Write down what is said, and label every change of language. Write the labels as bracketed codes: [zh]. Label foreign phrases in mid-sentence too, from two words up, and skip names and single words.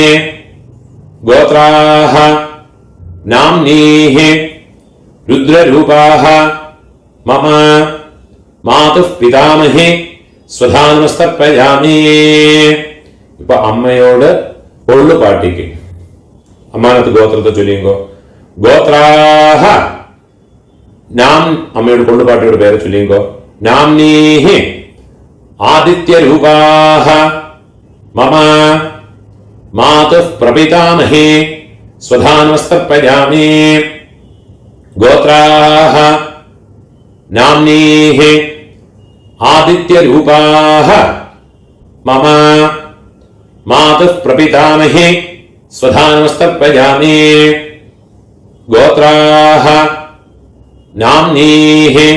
[sa] ഗോത്രാഃ നാംനീഃ രുദ്രരൂപാഃ മമ മാതുഃ പിതാമഹി സ്വധാനമസ്തർപ്പയാമി. [ml] ഇപ്പൊ അമ്മയോട് കൊള്ളുപാട്ടിക്ക് അമ്മാനത്ത് ഗോത്രത്തെ ചൊല്ലിയുമ്പോ [sa] ഗോത്രാഃ നാം [ml] അമ്മയോട് കൊള്ളുപാട്ടിയോട് പേര് ചൊല്ലിയുമ്പോ [sa] नाम्नीः आदित्यरूपाः मम मातुः प्रपितामही स्वधानमस्तर्पयामि गोत्राः नाम्नीः आदित्यरूपाः मम मातुः प्रपितामही स्वधानमस्तर्पयामि गोत्राः नाम्नीः